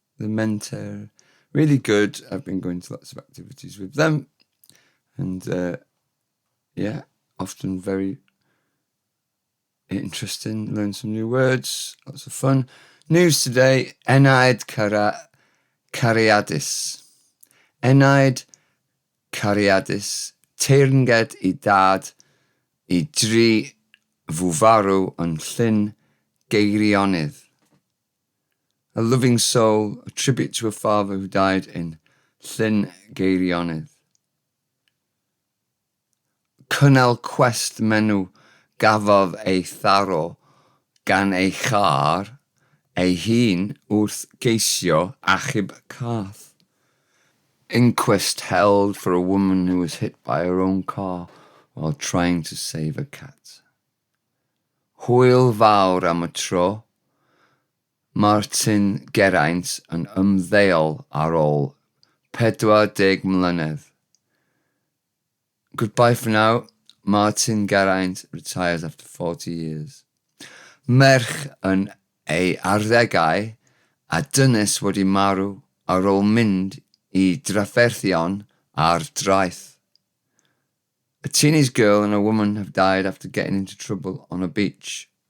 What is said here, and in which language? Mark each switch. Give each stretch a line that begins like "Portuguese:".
English: The Menter, really good. I've been going to lots of activities with them. And yeah, often very interesting. Learn some new words, lots of fun. News today, Enaid Cariadis.
Welsh: Enaid Cariadis, teyrnged I dad, I dri fwfarw yn llyn geirionydd.
English: A loving soul, a tribute to a father who died in llyn geirionydd.
Welsh: Cynnal cwest menw gafodd ei tharo gan ei char, ei hun wrth geisio achub cath.
English: Inquest held for a woman who was hit by her own car while trying to save a cat.
Welsh: Hwyl fawr am y tro. Martin Geraint yn ymddeol ar ôl 40 mlynedd.
English: Goodbye for now. Martin Geraint retires after 40 years.
Welsh: Merch yn ei arddegau a dynes wedi marw ar ôl mynd I drafferthion ar draeth.
English: A teenage girl and a woman have died after getting into trouble on a beach.